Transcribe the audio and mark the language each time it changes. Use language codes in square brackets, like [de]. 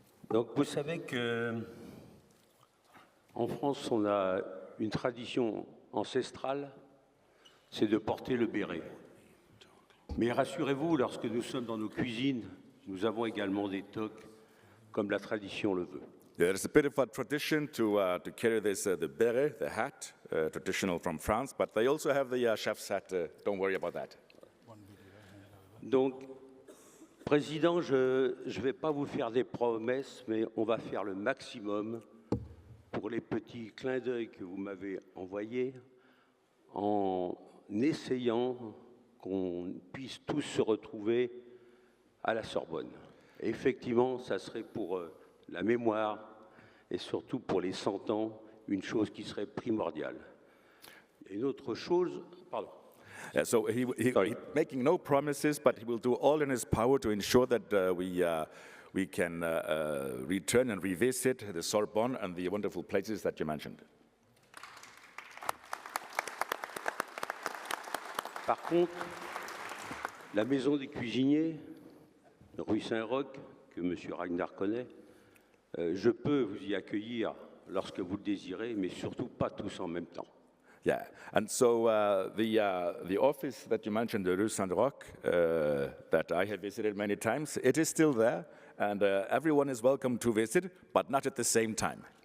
[fr] Donc, vous savez que en France, on a une tradition ancestrale, c'est de porter le béret. Mais rassurez-vous, lorsque nous sommes dans nos cuisines, nous avons également des toques, comme la tradition le veut. [en] There's a bit of a tradition to carry this, the beret, the hat, traditional from France, but they also have the chef's hat. Don't worry about that. [fr] Donc, Président, je ne vais pas vous faire des promesses, mais on va faire le maximum pour les petits clins d'œil que vous m'avez envoyés, en essayant qu'on puisse tous se retrouver à la Sorbonne. Et effectivement, ça serait pour la mémoire et surtout pour les 100 ans, une chose qui serait primordiale. Et une autre chose, pardon. [en] Yeah, so he's making no promises, but he will do all in his power to ensure that we can return and revisit the Sorbonne and the wonderful places that you mentioned. [fr] Par contre, la maison des cuisiniers, rue Saint-Roch, que M. Ragnar connaît, je peux vous y accueillir lorsque vous le désirez, mais surtout pas tous en même temps. [en] Yeah, and so the office that you mentioned, the Rue Saint-Roch, that I have visited many times, it is still there, and everyone is welcome to visit, but not at the same time.